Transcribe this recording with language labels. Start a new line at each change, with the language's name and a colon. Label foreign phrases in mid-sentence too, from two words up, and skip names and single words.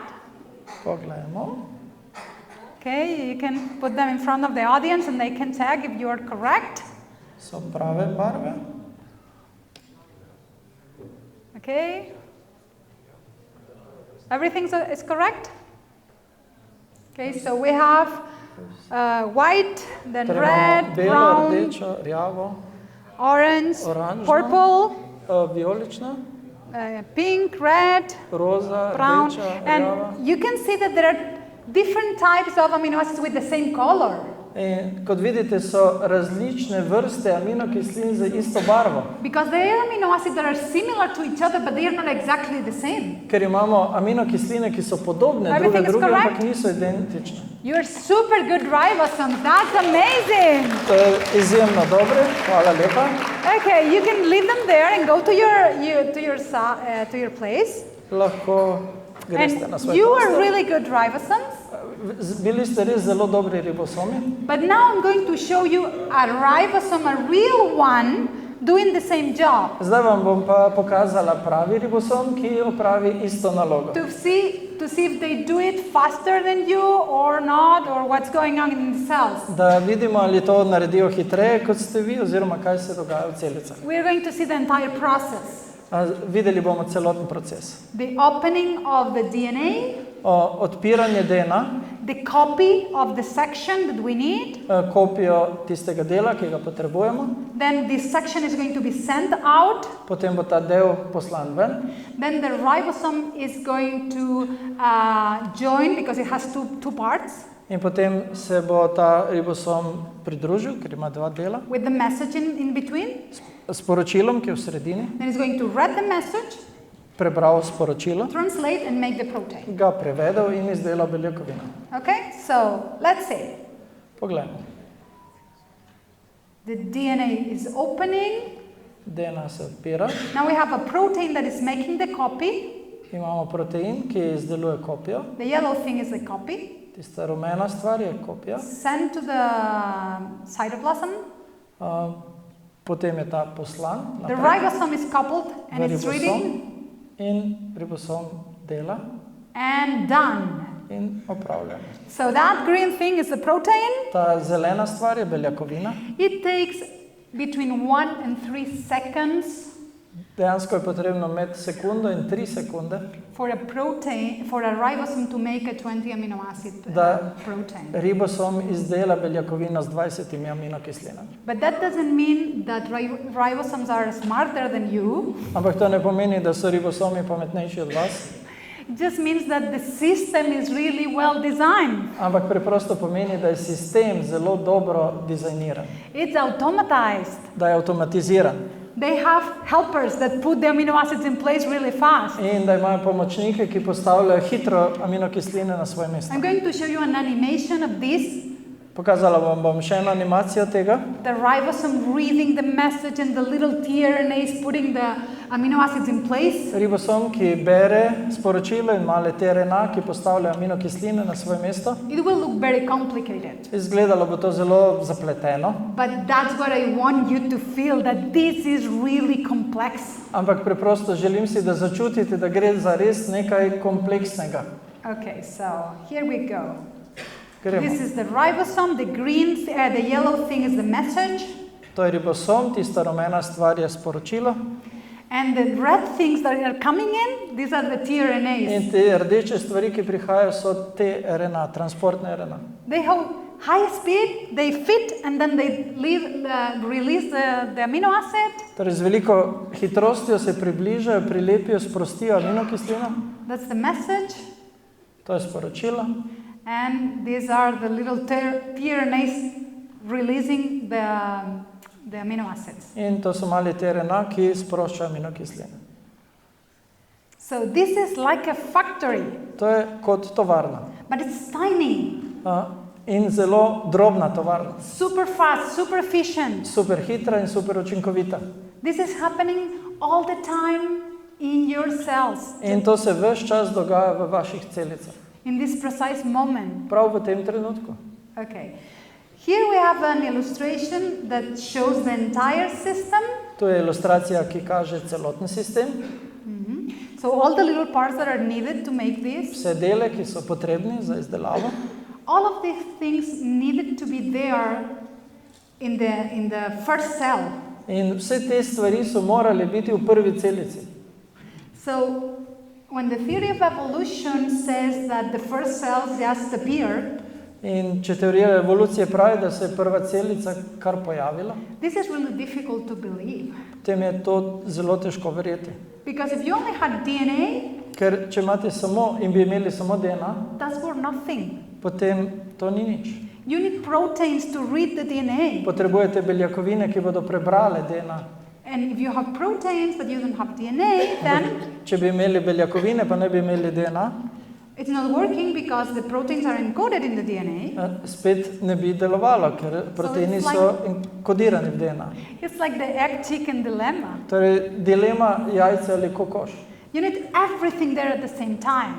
Slovenian: Poglejmo.
English: Okay, you can put them in front of the audience and they can check if you are correct.
Slovenian: So prave barve.
English: Okay. Everything is correct? Okay, so we have white, then red,
Slovenian: belo,
English: brown,
Slovenian: rdečo, rjavo,
English: orange,
Slovenian: oranžno,
English: purple,
Slovenian: vijolično,
English: pink, red,
Slovenian: roza,
English: brown.
Slovenian: rdeča, rjava.
English: And you can see that there are different types of amino acids with the same color.
Slovenian: In kot vidite, so različne vrste aminokislin z isto barvo.
English: Because there are amino acids that are similar to each other, but they are not exactly the same.
Slovenian: Ker imamo aminokisline, ki so podobne
English: Everything is
Slovenian: druge,
English: correct?
Slovenian: ampak niso identične.
English: You're super good ribosomes. That's amazing.
Slovenian: To je izjemno dobre, hvala lepa.
English: Okay, you can leave them there and go to your place.
Slovenian: Lahko greste na
English: And
Slovenian: svoj
English: you are
Slovenian: prostor.
English: really good ribosomes.
Slovenian: Bili ste res zelo dobri ribosomi.
English: But now I'm going to show you a ribosome, a real one, doing the same job.
Slovenian: Zdaj vam bom pa pokazala pravi ribosom, ki opravi isto nalogo.
English: To see if they do it faster than you or not, or what's going on in the cells.
Slovenian: Da vidimo, ali to naredijo hitreje kot ste vi, oziroma kaj se dogaja v celicah.
English: We're going to see the entire process.
Slovenian: Videli bomo celoten proces.
English: The opening of the DNA,
Slovenian: Odpiranje DNA,
English: the copy of the section that we need.
Slovenian: Kopijo tistega dela, ki ga potrebujemo.
English: Then this section is going to be sent out.
Slovenian: Potem bo ta del poslan ven.
English: Then the ribosome is going to join because it has two parts.
Slovenian: In potem se bo ta ribosom pridružil, ker ima dva dela.
English: With the message in between.
Slovenian: Sporočilom, ki je v sredini.
English: Then it's going to read the message.
Slovenian: Prebral sporočilo.
English: Translate and make the protein.
Slovenian: Ga prevedel in izdelal beljakovino.
English: Okay, so let's see.
Slovenian: Poglejmo.
English: The DNA is opening.
Slovenian: DNA se odpira.
English: Now we have a protein that is making the copy.
Slovenian: Imamo protein, ki izdeluje kopijo.
English: The yellow thing is the copy.
Slovenian: Tista rumena stvar je kopija.
English: Sent to the cytoplasm.
Slovenian: Potem je ta poslan.
English: The ribosome is coupled and it's reading.
Slovenian: In ribosom dela.
English: And done.
Slovenian: In opravljeno.
English: So that green thing is the protein.
Slovenian: Ta zelena stvar je beljakovina.
English: It takes between 1 and 3 seconds.
Slovenian: Dejansko je potrebno med sekundo in 3 sekunde.
English: For a ribosome to make a 20 amino acid protein.
Slovenian: Ribosom izdela beljakovino z 20 aminokislinami.
English: But that doesn't mean that ribosomes are smarter than you.
Slovenian: Ampak to ne pomeni, da so ribosomi pametnejši od vas.
English: It just means that the system is really well designed.
Slovenian: Ampak preprosto pomeni, da je sistem zelo dobro dizajniran.
English: It's automatized.
Slovenian: Da je avtomatiziran.
English: They have helpers that put the amino acids in place really fast.
Slovenian: In da imajo pomočnike, ki postavljajo hitro aminokisline na svoje mesto.
English: I'm going to show you an animation of this.
Slovenian: Pokazala vam bom še eno animacijo tega.
English: The ribosome reading the message and the little tRNA is putting the amino acids in place.
Slovenian: Ribosom, ki bere sporočilo in male tRNA, ki postavljajo aminokisline na svoje mesto.
English: It will look very complicated.
Slovenian: Izgledalo bo to zelo zapleteno.
English: But that's what I want you to feel, that this is really complex.
Slovenian: Ampak preprosto želim si, da začutite, da gre za res nekaj kompleksnega.
English: Okay, so here we go.
Slovenian: Gremo.
English: This is the ribosome, the yellow thing is the message.
Slovenian: To je ribosom, tista rumena stvar je sporočilo.
English: And the red things that are coming in, these are the tRNAs.
Slovenian: In te rdeče stvari, ki prihajajo, so tRNA, transportne RNA.
English: They have high speed, they fit, and then they release the amino acid.
Slovenian: Torej z veliko hitrostjo se približajo, prilepijo, sprostijo aminokislino.
English: That's the message.
Slovenian: To je sporočilo.
English: And these are the little tRNAs releasing the amino acids.
Slovenian: In to so mali tRNA, ki sproščajo aminokisline.
English: So this is like a factory.
Slovenian: To je kot tovarna.
English: But it's tiny.
Slovenian: In zelo drobna tovarna.
English: Super fast, super efficient.
Slovenian: Super hitra in super učinkovita.
English: This is happening all the time in your cells.
Slovenian: In to se ves čas dogaja v vaših celicah.
English: In this precise moment.
Slovenian: Prav v tem trenutku.
English: Okay. Here we have an illustration that shows the entire system.
Slovenian: To je ilustracija, ki kaže celoten sistem.
English: So all the little parts that are needed to make this.
Slovenian: Vse dele, ki so potrebni za izdelavo.
English: All of these things needed to be there in the first cell.
Slovenian: In vse te stvari so morali biti v prvi celici.
English: So when the theory of evolution says that the first cells just appear,
Slovenian: in če teorija evolucije pravi, da se je prva celica kar pojavila,
English: this is really difficult to believe.
Slovenian: Potem je to zelo težko verjeti.
English: Because if you only had DNA,
Slovenian: ker če imate samo in bi imeli samo DNA,
English: that's for nothing.
Slovenian: Potem to ni nič.
English: You need proteins to read the DNA.
Slovenian: Potrebujete beljakovine, ki bodo prebrale DNA.
English: And if you have proteins but you don't have DNA, then
Slovenian: če bi imeli beljakovine, pa ne bi imeli DNA,
English: it's not working because the proteins are encoded in the DNA.
Slovenian: Spet ne bi delovalo, ker proteini so enkodirani v DNA.
English: It's like the egg-chicken dilemma.
Slovenian: Torej, dilema jajce ali kokoš.
English: You need everything there at the same time.